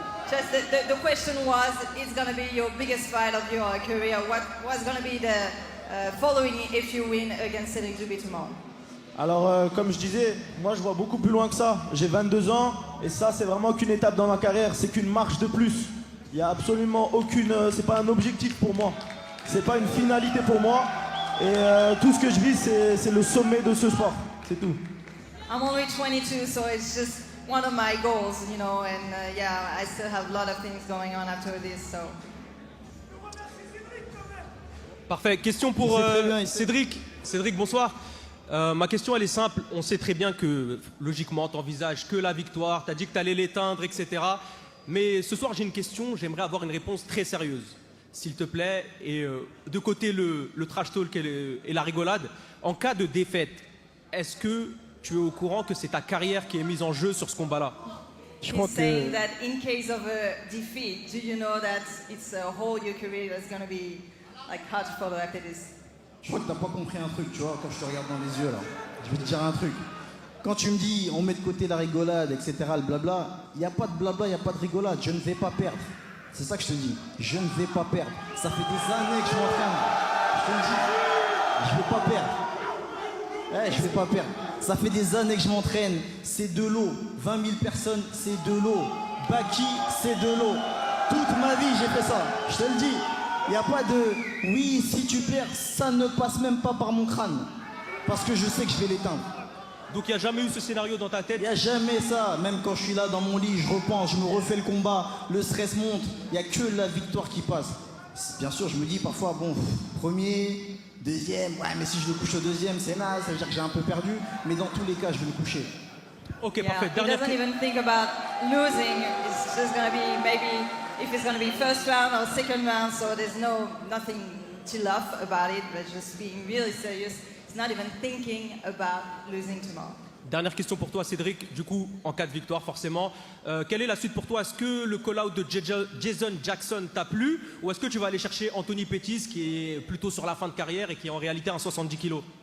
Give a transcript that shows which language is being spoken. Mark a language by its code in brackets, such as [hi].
[en] Just the question was, it's going to be your biggest fight of your career. What's going to be the following if you win against Cédric Doumbé tomorrow? [fr] Alors comme je disais, moi je vois beaucoup plus loin que ça. J'ai 22 ans et ça c'est vraiment qu'une étape dans ma carrière. C'est qu'une marche de plus. Il n'y a absolument aucune... c'est pas un objectif pour moi. C'est pas une finalité pour moi. Et tout ce que je vis c'est le sommet de ce sport. C'est tout. [en] I'm only 22, so it's just one of my goals, you know, and I still have a lot of things going on after this, so. [fr] Parfait. Question pour Cédric. Cédric, bonsoir. Ma question, elle est simple. On sait très bien que, logiquement, tu n'envisages que la victoire. Tu as dit que tu allais l'éteindre, etc. Mais ce soir, j'ai une question. J'aimerais avoir une réponse très sérieuse, s'il te plaît. Et de côté, le trash talk et la rigolade. En cas de défaite, est-ce que tu es au courant que c'est ta carrière qui est mise en jeu sur ce combat-là? Je crois que... [en] saying that in case of a defeat, do you know that it's a whole your career that's going to be like hard to follow after this? [fr] Je crois que t'as pas compris un truc, tu vois, quand je te regarde dans les yeux là. Je vais te dire un truc. Quand tu me dis on met de côté la rigolade, etc., le blabla, il n'y a pas de blabla, il n'y a pas de rigolade. Je ne vais pas perdre. C'est ça que je te dis. Je ne vais pas perdre. Ça fait des années que je m'entraîne. Je te le dis. Je ne vais pas perdre. Je ne vais pas perdre. Ça fait des années que je m'entraîne. C'est de l'eau. 20 000 personnes, c'est de l'eau. Baki, c'est de l'eau. Toute ma vie, j'ai fait ça. Je te le dis. Il n'y a pas de « oui, si tu perds, ça ne passe même pas par mon crâne. » Parce que je sais que je vais l'éteindre. Donc il n'y a jamais eu ce scénario dans ta tête? Il n'y a jamais ça. Même quand je suis là dans mon lit, je repense, je me refais le combat, le stress monte. Il n'y a que la victoire qui passe. Bien sûr, je me dis parfois, bon, premier, deuxième, ouais, mais si je le couche au deuxième, c'est naze, ça veut dire que j'ai un peu perdu. Mais dans tous les cas, je vais le coucher. Ok, [en] Yeah, [fr] parfait. [en] he [fr] Dernière [en] doesn't even think about losing. It's just going to be maybe if it's going to be first round or second round, so there's nothing to laugh about it, but just being really serious. He's not even thinking about losing tomorrow. [fr] Dernière question pour toi, Cédric. Du coup, en cas de victoire, forcément, quelle est la suite pour toi? Est-ce que le call-out de Jason Jackson t'a plu? Ou est-ce que tu vas aller chercher Anthony Pettis, qui est plutôt sur la fin de carrière et qui est en réalité un 70 kilos?